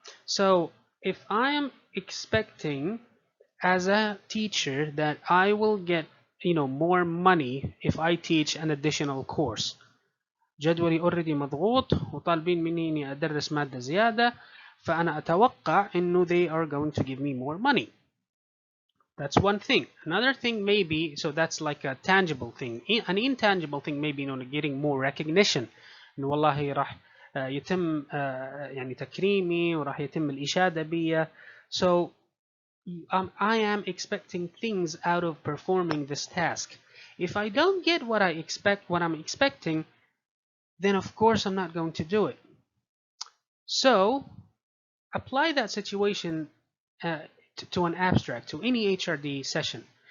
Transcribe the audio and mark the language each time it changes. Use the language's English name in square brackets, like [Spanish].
[English] So if I am expecting as a teacher that I will get more money if I teach an additional course, [Arabic] جدولي already مضغوط وطالبين مني اني ادرس مادة زيادة، فأنا أتوقع إنه [English] they are going to give me more money. That's one thing. Another thing maybe, so that's like a tangible thing. An intangible thing maybe getting more recognition. [Arabic] إنه والله راح يتم يعني تكريمي وراح يتم الإشادة بي. [English] So I am expecting things out of performing this task. If I don't get what I'm expecting, then of course I'm not going to do it. So apply that situation to an abstract, to any HRD session.